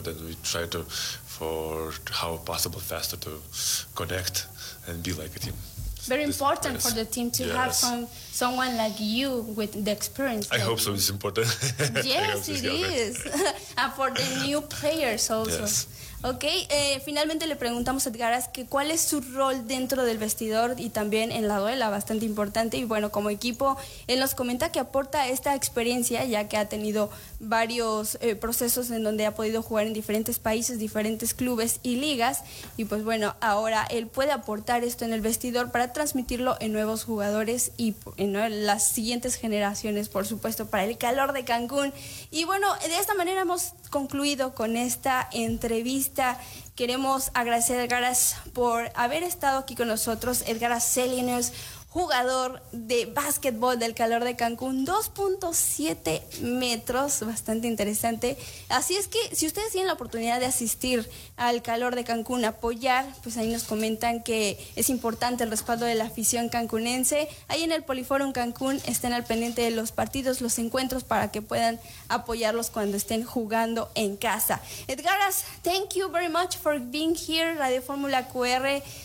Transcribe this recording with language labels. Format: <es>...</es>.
<en>Then we try to, for how possible faster to connect and be like a team. Very important for the team to have someone like you with the experience. I hope so. It's important. Yes, it is. And for the new players also. Yes. Okay.</en> <es>Finalmente le preguntamos a Edgar Aras que cuál es su rol dentro del vestidor y también en la duela, bastante importante. Y bueno, como equipo, él nos comenta que aporta esta experiencia, ya que ha tenido varios procesos en donde ha podido jugar en diferentes países, diferentes clubes y ligas. Y pues bueno, ahora él puede aportar esto en el vestidor para transmitirlo en nuevos jugadores y en las siguientes generaciones, por supuesto, para El Calor de Cancún. Y bueno, de esta manera hemos concluido con esta entrevista. Queremos agradecer a Edgar Aras por haber estado aquí con nosotros. Edgar Aras Selinus, jugador de básquetbol del Calor de Cancún, 2.7 metros, bastante interesante. Así es que si ustedes tienen la oportunidad de asistir al Calor de Cancún, apoyar, pues ahí nos comentan que es importante el respaldo de la afición cancunense. Ahí en el Poliforum Cancún estén al pendiente de los partidos, los encuentros, para que puedan apoyarlos cuando estén jugando en casa.</es> <en>Edgar Aras, thank you very much for being here, Radio Fórmula QR.</en>